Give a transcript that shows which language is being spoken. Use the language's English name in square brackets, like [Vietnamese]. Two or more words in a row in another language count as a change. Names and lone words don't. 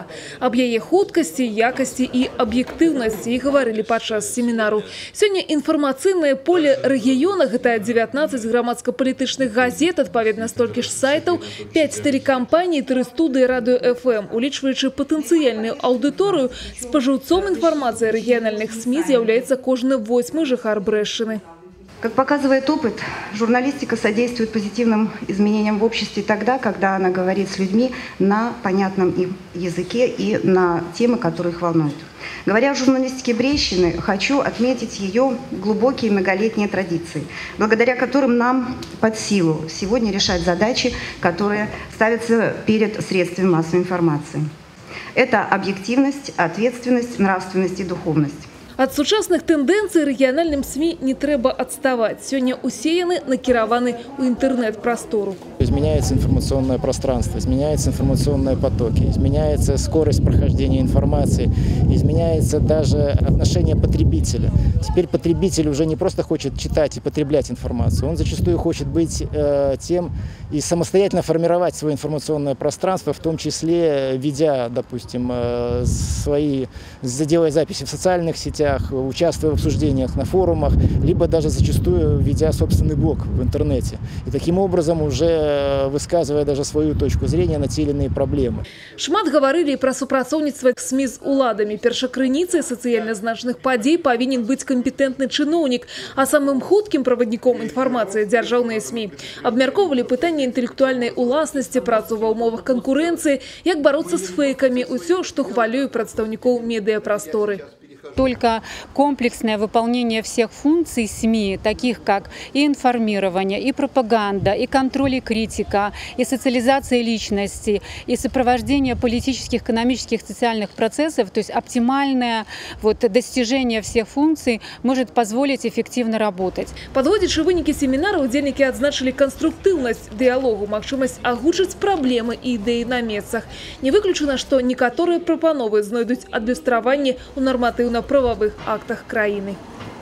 [Belarusian] Аб яе хуткасці, якасці і аб'ектыўнасці і гаварылі падчас семінару. Сёння інфармацыйнае поле рэгіёна – гэта 19 грамадска-палітычных газет, адпаведна столькі ж сайтаў, 5 тэлекампаній, 3 студыі радыё ФМ. Улічваючы патэнцыяльную аўдыторыю, спажыўцом інфармацыі рэгіянальных СМИ [Russian] является каждый [Belarusian] 8-й жыхар Брэшчыны. [Russian] Как показывает опыт, журналистика содействует позитивным изменениям в обществе тогда, когда она говорит с людьми на понятном им языке и на темы, которые их волнуют. Говоря о журналистике Брэшчыны, хочу отметить ее глубокие многолетние традиции, благодаря которым нам под силу сегодня решать задачи, которые ставятся перед средствами массовой информации. Это объективность, ответственность, нравственность и духовность. От сучасных тенденций региональным СМИ не треба отставать. [Belarusian] Сегодня усе яны накіраваны у интернет-простору. [Russian] Изменяется информационное пространство, изменяются информационные потоки, изменяется скорость прохождения информации, изменяется даже отношение потребителя. Теперь потребитель уже не просто хочет читать и потреблять информацию, он зачастую хочет быть тем и самостоятельно формировать свое информационное пространство, в том числе ведя, допустим, делая записи в социальных сетях, участвуя в обсуждениях на форумах, либо даже зачастую ведя собственный блог в интернете. И таким образом уже высказывая даже свою точку зрения на те или иные проблемы. [Belarusian] Шмат гаварылі пра супрацоўніцтва СМИ з уладамі. Першакрыніцай сацыяльна значных падзей павінен быць кампетэнтны чыноўнік, а самым хуткім правадніком інфармацыі дзяржаўныя СМИ. Абмяркоўвалі пытанні інтэлектуальнай уласнасці, працу ва ўмовах канкурэнцыі, як бароцца з фэйкамі, усё, што хвалюе прадстаўнікоў медыяпрасторы. [Russian] Только комплексное выполнение всех функций СМИ, таких как и информирование, и пропаганда, и контроль и критика, и социализация личности, и сопровождение политических, экономических, социальных процессов, то есть оптимальное достижение всех функций может позволить эффективно работать. [Belarusian] Подводячы вынікі семінара, удзельнікі адзначылі канструктыўнасць дыялогу, магчымасць агучыць праблемы і ідэі на месцах. Не выключана, што некаторыя прапановы знойдуць адлюстраванне ў нарматыўна-правовых актах краіны.